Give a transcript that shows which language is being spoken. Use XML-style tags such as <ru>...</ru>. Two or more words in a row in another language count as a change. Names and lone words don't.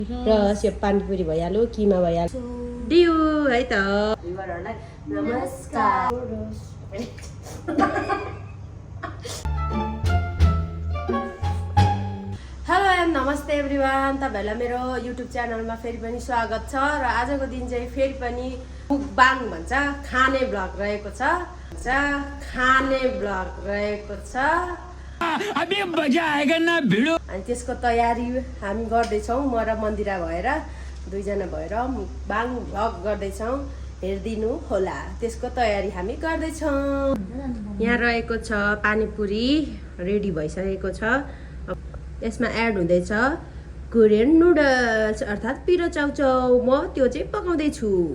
<ne>र यो पानीपुरी भइहाल्यो किमा भइहाल्यो डिउ है त भिउअरहरुलाई नमस्कार</ne> <en>hello and</en> <ne>नमस्ते एभ्रिवान तपाईहरुलाई मेरो युट्युब च्यानलमा फेरि पनि स्वागत छ र आजको दिन चाहिँ फेरि पनि मुकबाङ भन्छ खाने ब्लग रहेको छ</ne> <hi>अभी मजा आएगा ना भिडियो</hi> <ne>अनि त्यसको तयारी हामी गर्दै छौं म र मन्दिरा भएर दुईजना भएर मुकबाङ भ्लग गर्दै छौं हेर्दिनु होला त्यसको तयारी हामी गर्दै छौं यहाँ रहेको छ पानीपुरी रेडी भइसकेको छ यसमा एड हुँदैछ</ne> <en>Korean noodles</en> <ne>अर्थात पिरो चाउचाउ म त्यो चाहिँ पकाउँदै छु</ne>